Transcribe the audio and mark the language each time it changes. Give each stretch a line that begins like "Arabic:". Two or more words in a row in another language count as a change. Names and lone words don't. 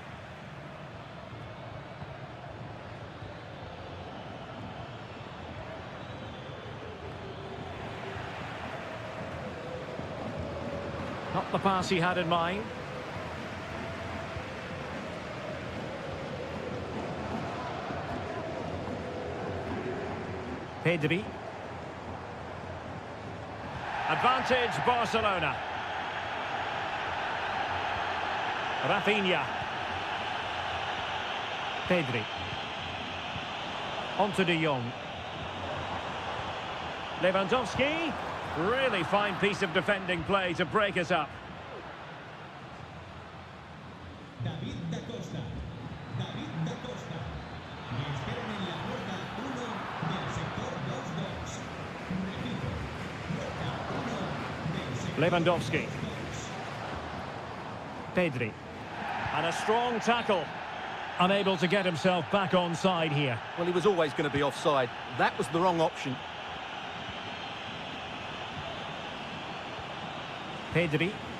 English: Not the pass he had in mind. Pedri. Advantage Barcelona. Rafinha. Pedri. On to De Jong. Lewandowski. Really fine piece of defending play to break us up. David da Costa. David da Costa.
Spanish: Le esperan en la puerta 1 del sector 2-2. Repito, puerta 1 del sector
English: Lewandowski.
Spanish: 2-2.
English: Pedri. And a strong tackle. Unable to get himself back on side here. Well, he was always going to be offside. That was the wrong option. Pedri.